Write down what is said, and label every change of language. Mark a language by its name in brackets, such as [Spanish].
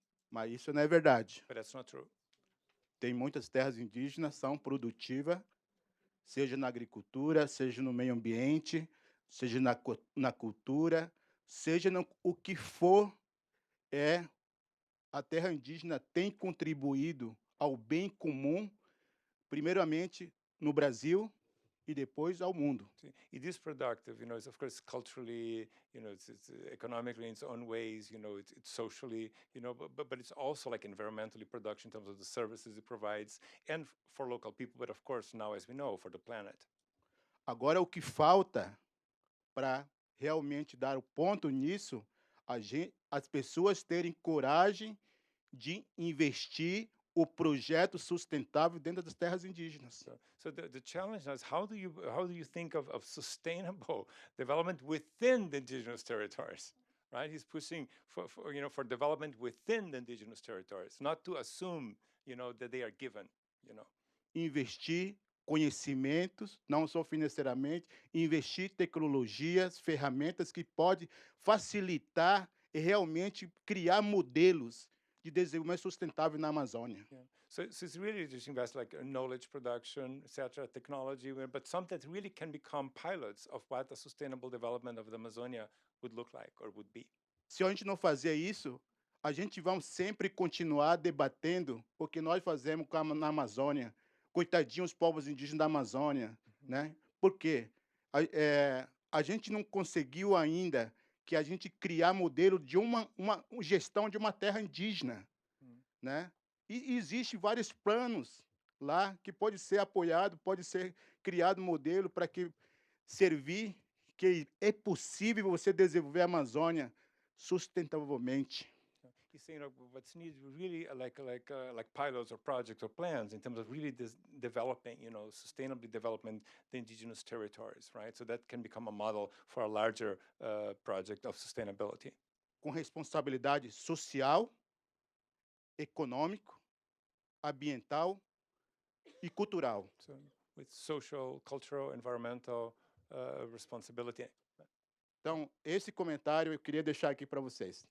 [Portuguese] Mas isso não é verdade. [English] But that's not true. [Portuguese] Tem muitas terras indígenas que são produtivas, seja na agricultura, seja no meio ambiente, seja na cultura, seja o que for, a terra indígena tem contribuído ao bem comum, primeiramente no Brasil e depois ao mundo. [English] It is productive, it's of course culturally, it's economically in its own ways, it's socially, but it's also environmentally production in terms of the services it provides, and for local people, but of course now, as we know, for the planet. [Portuguese] Agora, o que falta para realmente dar o ponto nisso, as pessoas terem coragem de investir o projeto sustentável dentro das terras indígenas. [English] So the challenge is how do you think of sustainable development within the indigenous territories, right? He's pushing for development within the indigenous territories, not to assume that they are given. [Portuguese] Investir conhecimentos, não só financeiramente, investir tecnologias, ferramentas que podem facilitar e realmente criar modelos de desenvolvimento sustentável na Amazônia. [English] Yeah. So it's really just invest knowledge production, etc., technology, but something that really can become pilots of what a sustainable development of the Amazonia would look like or would be. [Portuguese] Se a gente não fazer isso, a gente vai sempre continuar debatendo o que nós fazemos na Amazônia. Coitadinhos os povos indígenas da Amazônia, né? Por quê? A gente não conseguiu ainda que a gente criar modelo de uma gestão de uma terra indígena, né? E existe vários planos lá que pode ser apoiado, pode ser criado modelo para que servir que é possível você desenvolver a Amazônia sustentavelmente. [English] He's saying what's needed really like pilots or projects or plans in terms of really developing, sustainably development the indigenous territories, right? So that can become a model for a larger project of sustainability. [Portuguese] Com responsabilidade social, econômico, ambiental e cultural. [English] So with social, cultural, environmental responsibility. [Portuguese] Então, esse comentário eu queria deixar aqui para vocês.